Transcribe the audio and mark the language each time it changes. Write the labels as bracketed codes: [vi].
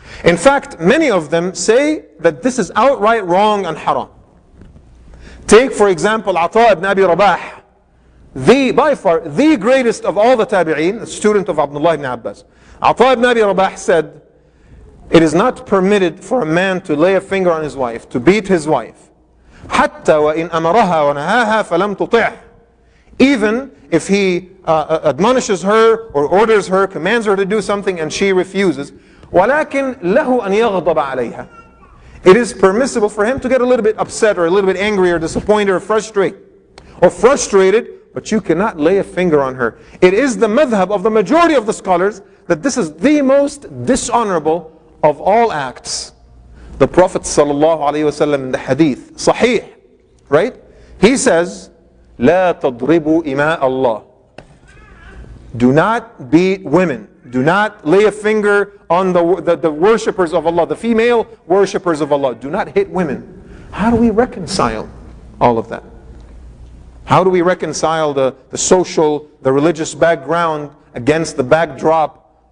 [en] In fact, many of them say that this is outright wrong and haram. Take, for example, Ata ibn Abi Rabah, by far the greatest of all the tabi'een, a student of Abdullah ibn Abbas. Ata ibn Abi Rabah said, it is not permitted for a man to lay a finger on his wife, to beat his wife. [ar] حتى وإن أمرها ونهاها فلم تطعه. [en] Even if he admonishes her or orders her, commands her to do something and she refuses. [ar] ولكن له أن يغضب عليها. [en] It is permissible for him to get a little bit upset or a little bit angry or disappointed or frustrated. But you cannot lay a finger on her. It is the madhab of the majority of the scholars that this is the most dishonorable of all acts. The Prophet ﷺ in the hadith, sahih, right? He says, [ar] لا تضربوا إماء الله. [en] Do not beat women. Do not lay a finger on the worshippers of Allah, the female worshippers of Allah. Do not hit women. How do we reconcile all of that? How do we reconcile the social, the religious background against the backdrop